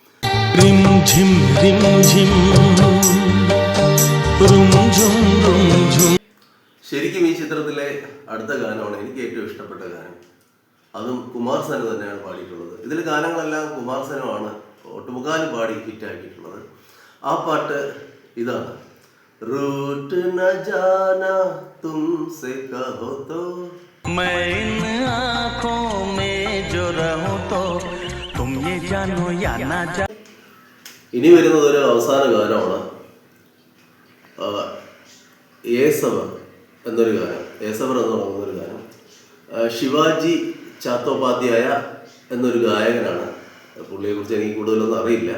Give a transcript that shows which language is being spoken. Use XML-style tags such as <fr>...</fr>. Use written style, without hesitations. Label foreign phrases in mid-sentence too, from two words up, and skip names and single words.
<ml>ശരിക്കും ഈ ചിത്രത്തിലെ അടുത്ത ഗാനമാണ് എനിക്ക് ഏറ്റവും ഇഷ്ടപ്പെട്ട ഗാനം. അതും കുമാർ സനു തന്നെയാണ് പാടിയിട്ടുള്ളത്. ഇതിൽ ഗാനങ്ങളെല്ലാം കുമാർ സനു ആണ് ഒട്ടുമുക്കാലും പാടി ഹിറ്റാക്കിയിട്ടുള്ളത്. ആ പാട്ട് ഇതാണ്,</ml> <hi>रूठ ना जाना तुमसे कहो तो मैं इन आँखों में जो रहूं तो तुम ये जानो या ना जानो.</hi> <ml>ഇനി വരുന്നത് ഒരു അവസാന ഗാനമാണ്, ഏസവർ എന്നൊരു ഗാനം. ഏസവർ എന്ന് പറയുന്നൊരു ഗാനം ശിവാജി ചാത്തോപാധ്യായ എന്നൊരു ഗായകനാണ്. പുള്ളിയെക്കുറിച്ച് എനിക്ക് കൂടുതലൊന്നും അറിയില്ല.</ml>